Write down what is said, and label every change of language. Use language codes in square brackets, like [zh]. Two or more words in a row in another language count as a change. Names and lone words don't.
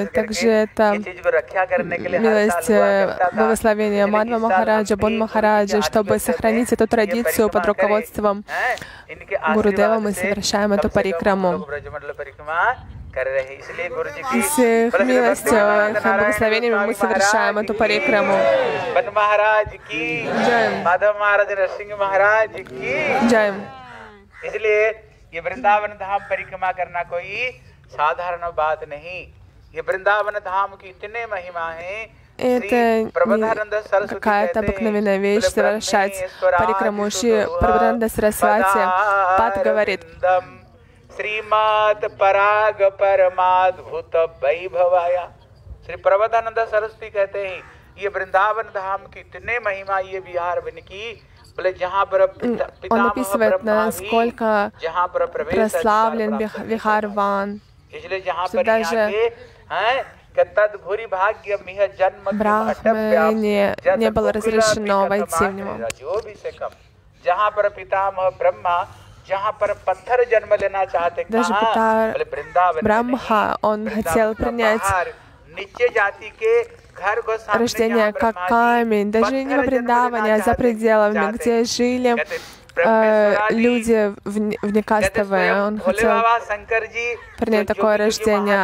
[ru] Также это милость благословения Мадхва Махараджа, Бон Махараджа, чтобы сохранить эту традицию под руководством Гурудева, мы совершаем эту парикраму. И с их милостью, их благословениями мы совершаем эту парикраму. Джай. [hi] इसलिए ये वृंदावन धाम परिक्रमा करना कोई साधारण बात नहीं। ये वृंदावन धाम की इतने महिमा है। [ru] Это не какая-то обыкновенная вещь совершать парикраму. Шри Прабхананда Сарасвати Пад говорит: [sa] श्रीमात पराग परमाद्भुत वैभवाया। [hi] श्री प्रबोधानंद सरस्वती कहते हैं ये वृंदावन धाम की इतने महिमा ये बिहार बन की बोले जहाँ पर [ru] Он описывает, насколько прославлен Вихарван, что даже Брахме не было разрешено войти в него. [hi] जहाँ पर पितामह ब्रह्मा, जहाँ पर पत्थर जन्म लेना चाहते, [ru] Даже Брамха, он хотел принять рождение как камень, даже не во Вриндаване, а за пределами, где жили люди внекастовые. Он хотел принять такое рождение.